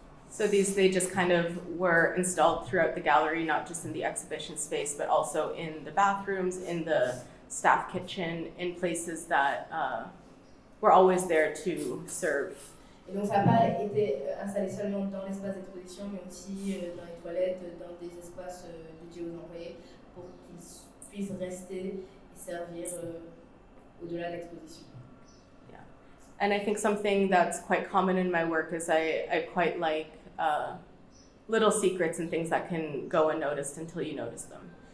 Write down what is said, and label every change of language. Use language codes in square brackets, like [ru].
[en] So they just kind of were installed throughout the gallery, not just in the exhibition space, but also in the bathrooms, in the staff kitchen, in places that were always there to serve. [fr] Et donc ça n'a pas été installé seulement dans l'espace d'exposition, mais aussi dans les toilettes, dans des espaces dédiés aux employés, pour qu'ils puissent rester et servir au-delà de l'exposition. [en] Yeah, and I think something that's quite common in my work is I quite like little secrets and things that can go unnoticed until you notice them.